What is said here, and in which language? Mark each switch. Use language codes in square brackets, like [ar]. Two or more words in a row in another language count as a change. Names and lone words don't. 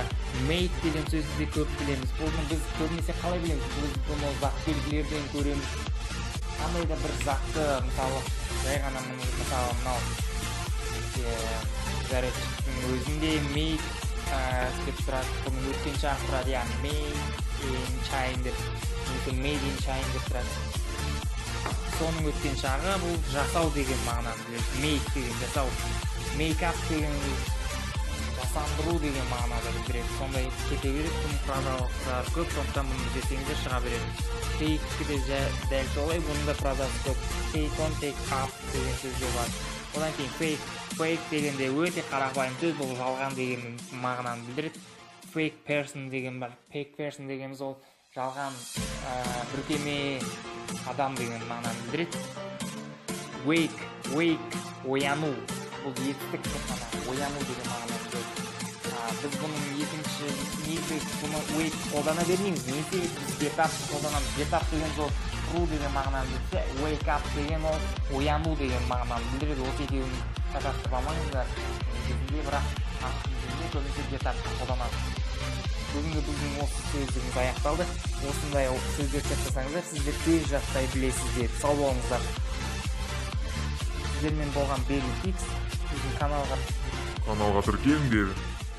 [kk] Make деген сөзді көп білеміз. Бұны біз көбінесе қалай білеміз? Біз бұны зат белгілерден көреміз. Қандай да бір затты, мысалы, жай ғана мысалы мынау зарядчиктің өзінде make деп тұрады. Бұның өткен шағы тұрады, [en] make in China деп, made in China [kk] деп тұрады. Соның өткен шағы бұл жасау деген мағынаны біледі. Make деген жасау, [en] make up [kk] деген жасандыру деген мағынада білдіреді. Сондай кете береді, бұның фразалықтары көп, сондықтан бұны іздесеңіздер шыға береді. Take де дәл солай, бұның да фразасы көп. [en] Take on, take up [kk] деген сөздер бар. Одан кейін fake дегенде өте қарапайым сөз, бұл жалған деген мағынаны білдіреді. [en] Fake person [kk] деген бар. [en] Fake person [kk] дегеніміз ол жалған бүркеме адам деген мағынаны білдіреді. Wake, ояну. Бұл етістік қана, ояну деген мағынаны білдіреді. Біз бұның екінші негізі бұны wake қолдана бермейміз. Немесе біз [en] get up [kk] қолданамыз. [en] Get up [kk] деген сол тұру деген мағынаны білдірсе, [en] wake up [kk] деген ол ояну деген мағынаны білдіреді. Осы екеуін шатастырмаңыздар. Негізінде бірақ ағылшын көбінесе [en] get up [kk] қолданады. Бүгінгі біздің осы сөздігіміз аяқталды. Осындай сөздер жаттасаңыздар, сіздер тез жаттай білесіздер. Сау болыңыздар. Сіздермен болған Berrypix. Біздің каналға Тіркеліңдер.